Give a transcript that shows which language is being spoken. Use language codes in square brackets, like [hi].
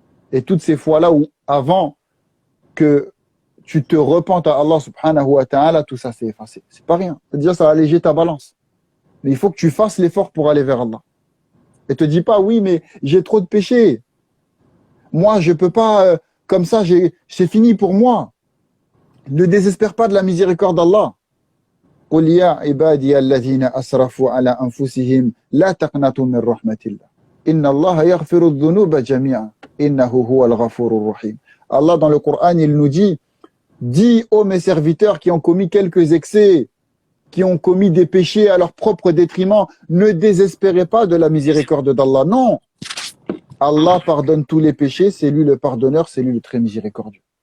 [fr] Et toutes ces fois-là où, avant que tu te repentes à Allah [ar] subhanahu wa ta'ala, [fr] tout ça s'est effacé. C'est pas rien. C'est-à-dire, ça a allégé ta balance. Mais il faut que tu fasses l'effort pour aller vers Allah. Et te dis pas, oui, mais j'ai trop de péchés. Moi, je peux pas, comme ça, c'est fini pour moi. Ne désespère pas de la miséricorde d'Allah. [ar] قل يا عبادي الذين أسرفوا على أنفسهم لا تقنطوا من رحمة الله إن الله يغفر الذنوب جميعا إنه هو الغفور الرحيم. [fr] Allah dans le Coran, il nous dit, dis ô mes serviteurs qui ont commis quelques excès, qui ont commis des péchés à leur propre détriment, ne désespérez pas de la miséricorde d'Allah. Non, Allah pardonne tous les péchés, c'est lui le pardonneur, c'est lui le très miséricordieux.